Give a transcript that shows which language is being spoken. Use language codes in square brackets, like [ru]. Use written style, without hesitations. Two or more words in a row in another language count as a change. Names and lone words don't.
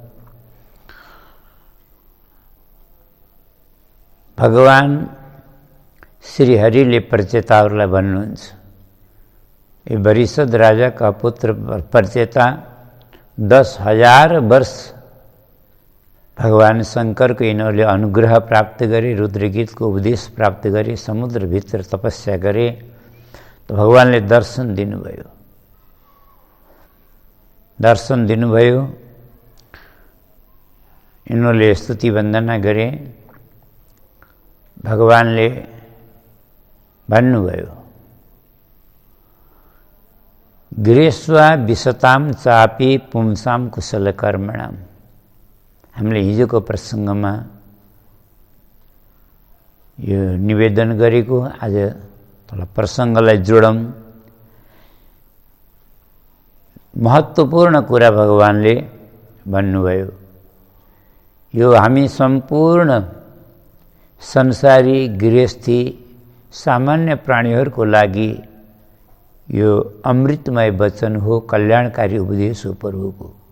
[ne] भगवान श्री हरिले प्रचेताहरूलाई भन्नुहुन्छ, ये वरिषद राजाका पुत्र प्रचेता 10,000 वर्ष भगवान शङ्करको यिनीहरूले अनुग्रह प्राप्त गरे, रुद्रगीतको उपदेश प्राप्त गरे, समुद्रभित्र तपस्या गरे, तो भगवानले दर्शन दिनुभयो। दर्शन दिनुभयो, यिनीहरूले स्तुति वन्दना गरे। भगवानले भन्नुभयो, [sa] गृहेस्वा विशताम चापी पुंसाम कुशल कर्मणाम। [ne] हामीले हिजोको प्रसङ्गमा यो निवेदन गरेको, आज थोडा प्रसङ्गलाई जोडौँ। महत्त्वपूर्ण कुरा भगवानले भन्नुभयो, यो हामी सम्पूर्ण संसारी गृहस्थी सामान्य प्राणीहरूको लागि यो अमृतमय वचन हो, कल्याणकारी उपदेश हो प्रभुको।